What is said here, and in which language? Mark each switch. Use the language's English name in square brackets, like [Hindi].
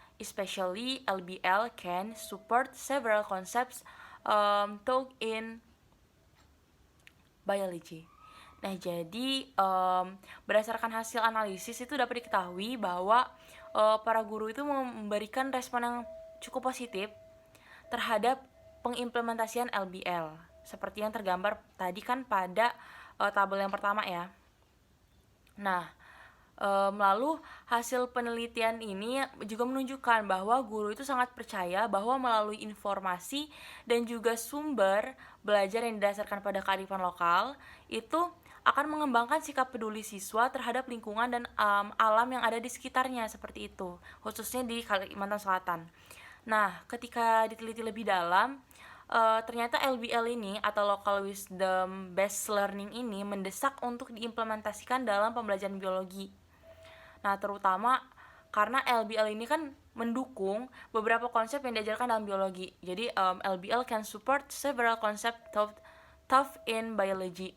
[English] Especially LBL can support several concepts taught in biology. [Indonesian] Nah, jadi berdasarkan hasil analisis itu dapat diketahui bahwa para guru itu memberikan respon yang cukup positif terhadap pengimplementasian LBL, seperti yang tergambar tadi kan pada tabel yang pertama ya. Nah, lalu hasil penelitian ini juga menunjukkan bahwa guru itu sangat percaya bahwa melalui informasi dan juga sumber belajar yang didasarkan pada kearifan lokal itu akan mengembangkan sikap peduli siswa terhadap lingkungan dan alam yang ada di sekitarnya, seperti itu, khususnya di Kalimantan Selatan. Nah, ketika diteliti lebih dalam, ternyata LBL ini atau Local Wisdom Based Learning ini mendesak untuk diimplementasikan dalam pembelajaran biologi. Nah, terutama karena LBL ini kan mendukung beberapa konsep yang diajarkan dalam biologi. [English] Jadi LBL can support several concepts taught in biology.